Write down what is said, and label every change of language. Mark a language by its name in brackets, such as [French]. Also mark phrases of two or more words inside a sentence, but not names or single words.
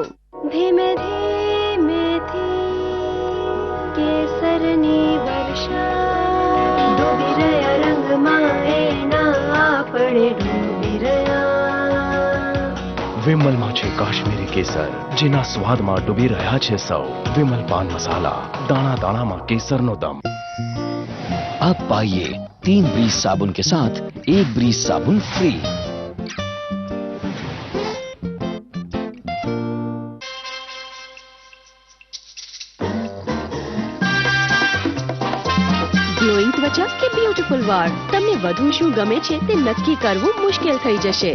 [Gujarati] ધીમે ધીમેથી કેસરની વર્ષા ડૂબી રહ્યા રંગમાં એના આપણે ડૂબી રહ્યા. વિમલમાં છે કાશ્મીરી કેસર, જેના સ્વાદમાં ડૂબી રહ્યા છે સૌ. વિમલ પાન મસાલા, [Hindi] दाना दाना में केसर नो दम. अब पाइए 3 ब्रीज साबुन के साथ 1 ब्रीज साबुन फ्री. [Gujarati] ગ્લોઈંગ ત્વચા કે બ્યુટીફુલ વાળ, તમને વધુ શું ગમે છે તે નક્કી કરવું મુશ્કેલ થઈ જશે.